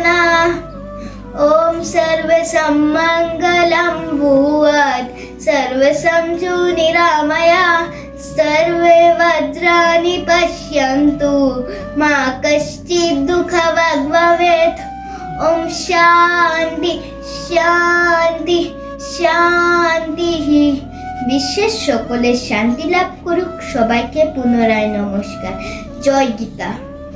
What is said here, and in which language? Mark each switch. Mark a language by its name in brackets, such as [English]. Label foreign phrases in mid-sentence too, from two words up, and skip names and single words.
[Sanskrit] ओम सर्वसं मङ्गलं भूयात् सर्वसं निरामया सर्वे भद्राणि पश्यन्तु मा कश्चित् दुःखभाग् भवेत्। ओम शान्ति शान्ति शान्तिः। [Bangla] বিশ্বের সকলে শান্তি লাভ করুক। সবাইকে পুনরায় নমস্কার। জয় গীতা।